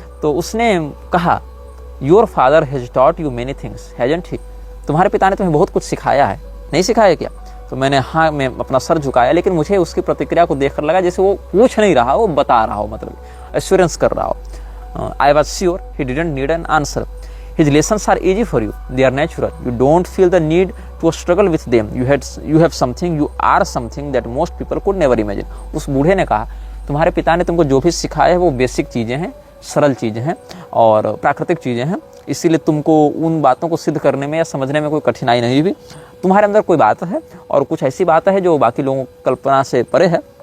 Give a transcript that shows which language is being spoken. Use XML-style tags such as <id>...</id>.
<hi>तो उसने कहा,</hi> <en>Your father has taught you many things hasn't he?</en> <hi>तुम्हारे पिता ने तुम्हें बहुत कुछ सिखाया है, नहीं सिखाया क्या? तो मैं अपना सर झुकाया, लेकिन मुझे उसकी प्रतिक्रिया को देखकर लगा जैसे वो पूछ नहीं रहा, वो बता रहा हो, मतलब एश्योरेंस कर रहा हो।</hi> <en>I was sure he didn't need an answer. His lessons are easy for you. They are natural. You don't feel the need to struggle with them. You have something. You are something that most people could never imagine.</en> <hi>उस बूढ़े ने कहा, तुम्हारे पिता ने तुमको जो भी सिखाया है वो बेसिक चीज़ें हैं, सरल चीज़ें हैं और प्राकृतिक चीज़ें हैं। इसीलिए तुमको उन बातों को सिद्ध करने में या समझने में कोई कठिनाई नहीं हुई। तुम्हारे अंदर कोई बात है और कुछ ऐसी बात है जो बाकी लोगों की कल्पना से परे है।</hi>